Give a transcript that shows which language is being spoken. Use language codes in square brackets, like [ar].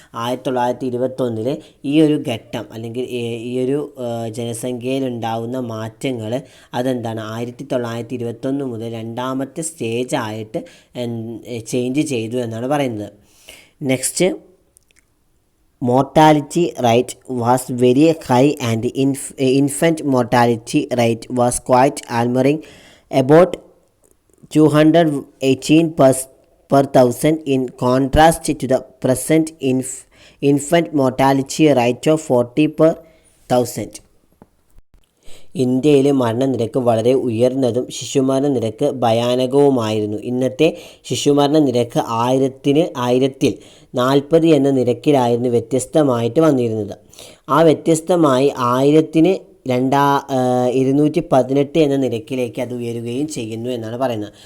[ml] 1921 ഈ ഒരു ഘട്ടം അല്ലെങ്കിൽ ഈ ഒരു ജനസംഖ്യയിലുണ്ടാവുന്ന മാറ്റങ്ങൾ 1921 മുതൽ രണ്ടാമത്തെ സ്റ്റേജായിട്ട് ചേഞ്ച് ചെയ്തു എന്നാണ് പറയുന്നത്. [en] Next, mortality rate was very high and infant mortality rate was quite alarming, about 218 per thousand, in contrast to the present infant mortality rate of 40 per thousand. [ml] ഇന്ത്യയിലെ മരണനിരക്ക് വളരെ ഉയർന്നതും ശിശുമരണ നിരക്ക് ഭയാനകവുമായിരുന്നു. ഇന്നത്തെ ശിശുമരണ നിരക്ക് 1000-ൽ 40 എന്ന നിരക്കിലായിരുന്നു വ്യത്യസ്തമായിട്ട് വന്നിരുന്നത്. ആ വ്യത്യസ്തമായി 1000-ന് 218 എന്ന നിരക്കിലേക്ക് അത് ഉയരുകയും ചെയ്യുന്നു എന്നാണ് പറയുന്നത്.